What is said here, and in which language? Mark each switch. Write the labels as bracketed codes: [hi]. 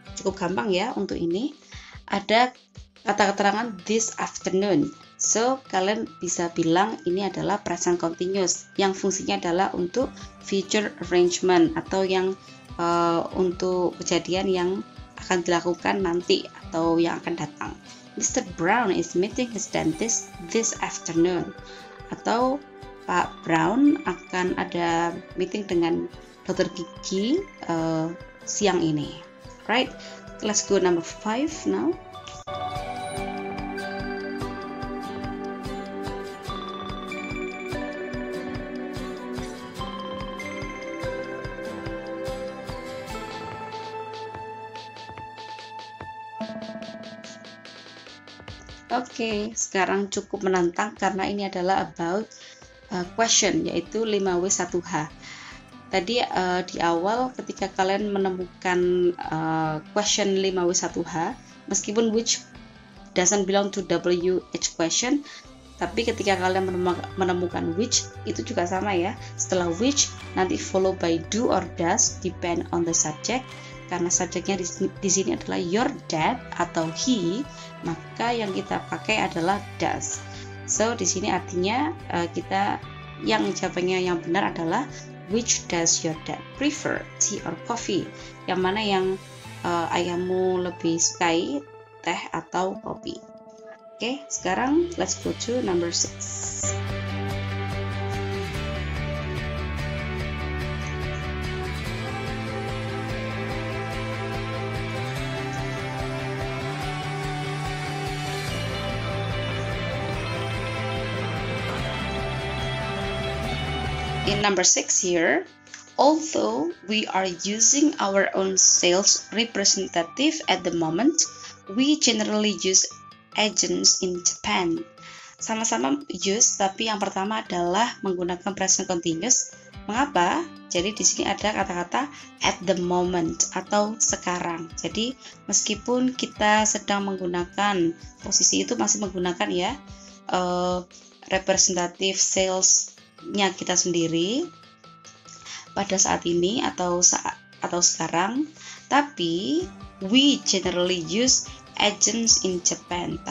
[id] Cukup gampang ya untuk ini. Ada kata keterangan this afternoon. So, kalian bisa bilang ini adalah present continuous yang fungsinya adalah untuk future arrangement atau yang untuk kejadian yang akan dilakukan nanti atau yang akan datang. [en] Mr. Brown is meeting his dentist this afternoon. [id] Atau Pak Brown akan ada meeting dengan dokter gigi siang ini. [en] Right? Let's go number 5 now. [id] Oke, sekarang cukup menantang karena ini adalah about question, yaitu 5W1H. Tadi di awal ketika kalian menemukan question 5W1H, meskipun which doesn't belong to WH question, tapi ketika kalian menemukan which, itu juga sama ya. Setelah which nanti [en] follow by do or does, depend on the subject. [id] Karena subjeknya di sini adalah your dad atau he, maka yang kita pakai adalah does. So di sini artinya kita yang jawabannya yang benar adalah [en] which does your dad prefer, tea or coffee? [id] Yang mana yang ayahmu lebih sukai, teh atau kopi? [en] Oke, sekarang let's go to number 6. In number 6 here, although we are using our own sales representative at the moment, we generally use agents in Japan. [id] Sama-sama use, tapi yang pertama adalah menggunakan present continuous. Mengapa? Jadi di sini ada kata-kata at the moment atau sekarang. Jadi meskipun kita sedang menggunakan posisi itu masih menggunakan ya representative sales-nya kita sendiri pada saat ini atau sekarang, tapi [en] we generally use agents in Japan.